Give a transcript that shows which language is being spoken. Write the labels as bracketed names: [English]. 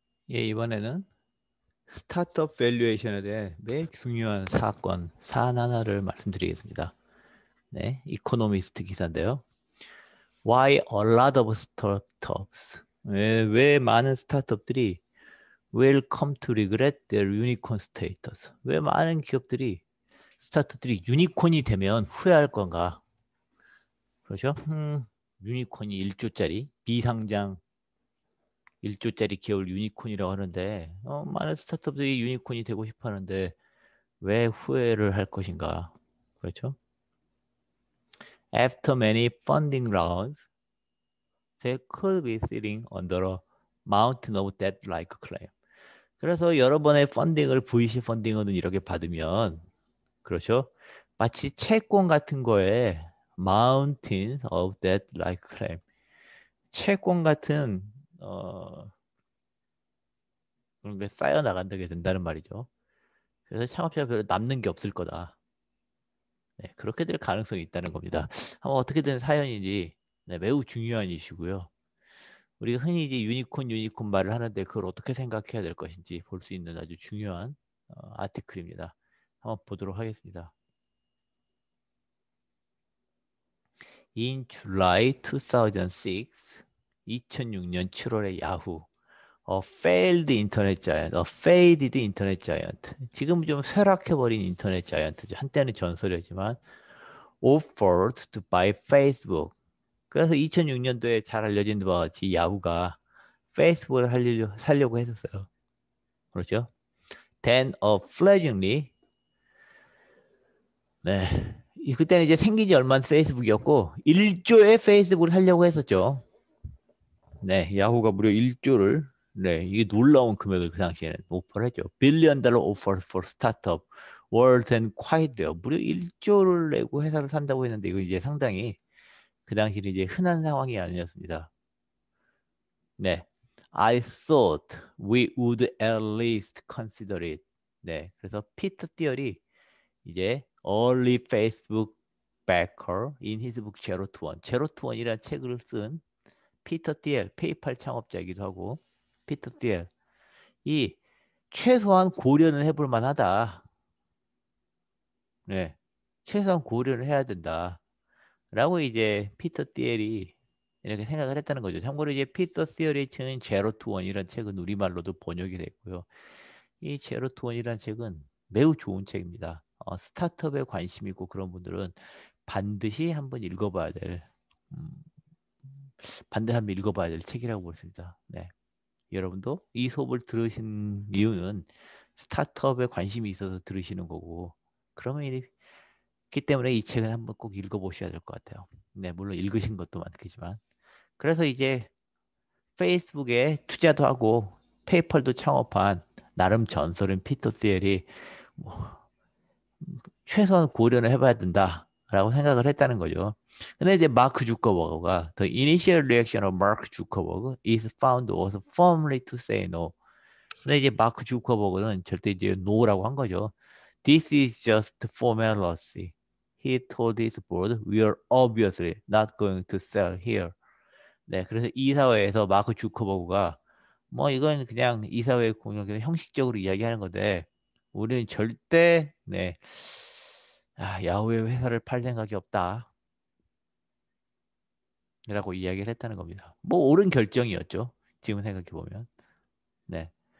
[Korean] 예, 이번에는 스타트업 밸류에이션에 대해 매우 중요한 사안 하나를 말씀드리겠습니다. 네, 이코노미스트 기사인데요. [English] Why a lot of startups? [Korean] 왜 많은 스타트업들이 [English] will come to regret their unicorn status? [Korean] 왜 많은 기업들이 스타트업들이 유니콘이 되면 후회할 건가? 그렇죠? 유니콘이 1조짜리 비상장 1조짜리 기업을 유니콘이라고 하는데 많은 스타트업들이 유니콘이 되고 싶어 하는데 왜 후회를 할 것인가? 그렇죠? [English] After many funding rounds, they could be sitting under a mountain of debt-like claim. [Korean] 그래서 여러 번의 펀딩을 VC 펀딩은 이렇게 받으면 그렇죠? 마치 채권 같은 거에 [English] mountain of debt-like claim. [Korean] 채권 같은 그런 게 쌓여 나간다게 된다는 말이죠. 그래서 창업자가 별로 남는 게 없을 거다. 네, 그렇게 될 가능성이 있다는 겁니다. 한번 어떻게 된 사연인지 네, 매우 중요한 이슈고요. 우리가 흔히 이제 유니콘 말을 하는데 그걸 어떻게 생각해야 될 것인지 볼 수 있는 아주 중요한 아티클입니다. 한번 보도록 하겠습니다. [English] In July 2006, [Korean] 2006년 7월에 야후, [English] a failed internet giant, a faded internet giant. [Korean] 지금 좀 쇠락해버린 인터넷 자이언트죠. 한때는 전설이었지만 [English] offered to buy Facebook. [Korean] 그래서 2006년도에 잘 알려진 바와 같이 야후가 페이스북을 살려고 했었어요. 그렇죠? [English] Then a fledglingly [Korean] 네. 그때는 이제 생긴 지 얼마 안 페이스북이었고 1조의 페이스북을 살려고 했었죠. 네, 야후가 무려 1조를 네, 이게 놀라운 금액을 그 당시에는 오퍼를 했죠. [English] 빌리언 달러 오퍼 for 스타트업 world and quite rare. [Korean] 무려 1조를 내고 회사를 산다고 했는데 이거 이제 상당히 그 당시는 이제 흔한 상황이 아니었습니다. 네. [English] I thought we would at least consider it. [Korean] 네. 그래서 피터 티얼이 이제 [English] early Facebook backer in his book Zero to One. [Korean] Zero to One이라는 책을 쓴 피터 티얼, 페이팔 창업자이기도 하고 피터 티얼. 이 최소한 고려는 해볼 만하다. 네. 최소한 고려를 해야 된다. 라고 이제 피터 티얼이 이렇게 생각을 했다는 거죠. 참고로 이제 피터 티얼이 쓴 제로 투 원이라는 책은 우리말로도 번역이 됐고요. 이 제로 투 원이라는 책은 매우 좋은 책입니다. 스타트업에 관심 있고 그런 분들은 반드시 한번 읽어봐야 될 음, 반드시 한번 읽어봐야 될 책이라고 볼 수 있습니다. 네. 여러분도 이 수업을 들으신 이유는 스타트업에 관심이 있어서 들으시는 거고 그러면 있기 때문에 이 책은 한번 꼭 읽어보셔야 될 것 같아요. 네, 물론 읽으신 것도 많겠지만 그래서 이제 페이스북에 투자도 하고 페이펄도 창업한 나름 전설인 피터 thiel이 뭐 최소한 고려는 해봐야 된다라고 생각을 했다는 거죠. 근데 이제 마크 주커버그가 [English] The initial reaction of Mark Zuckerberg is found was firmly to say no. [Korean] 근데 이제 마크 주커버그는 절대 이제 no라고 한 거죠. [English] This is just formality. He told his board, we are obviously not going to sell here. [Korean] 네, 그래서 이사회에서 마크 주커버그가 뭐 이건 그냥 이사회 공약에서 형식적으로 이야기하는 건데 우리는 절대 네, 야후의 회사를 팔 생각이 없다. 라고 이야기를 했다는 겁니다. 뭐 옳은 결정이었죠. 지금 생각해 보면. 네.